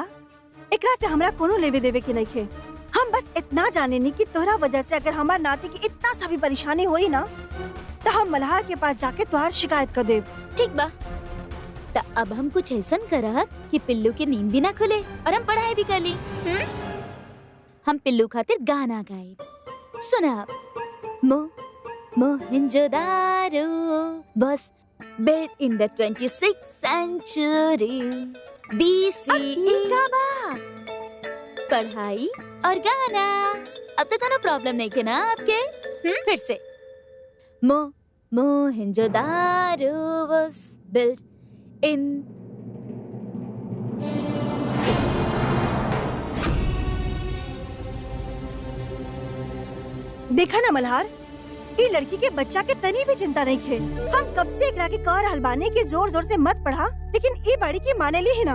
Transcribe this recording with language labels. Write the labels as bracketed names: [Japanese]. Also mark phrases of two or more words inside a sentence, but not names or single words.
[Bhojpuri] एकरा से हमरा कोनो लेवे देवे के नइखे। हम बस इतना जाने नी कि तोहरा वजह से अगर हमार नाती की इतना सा भी परेशानी हो रही ना, तो हम मल्हार के पास जाके तोहार शिकायत कर देब। ठीक बा, तो अब हम कुछ ऐसा करब कि पिल्लू की नींद भी ना खुले और हम पढ़ाई भी कर ली। हम पिल्लू खातिर गाना गाए। सुना, [English] Mohenjo-daro was built in the 26th century BCE. [Bhojpuri] पढ़ाई और गाना, अब तो कोनो प्रॉब्लम नहीं है ना आपके? फिर से [English] Mohenjo-daro was built in [Bhojpuri] देखा ना मल्हार, ये लड़की के बच्चा के तनी भी चिंता नहीं खे। हम कब से एकरा के कह रहल बानी कि जोर जोर से मत पढ़ा, लेकिन ये बड़ी की माने ली ही ना।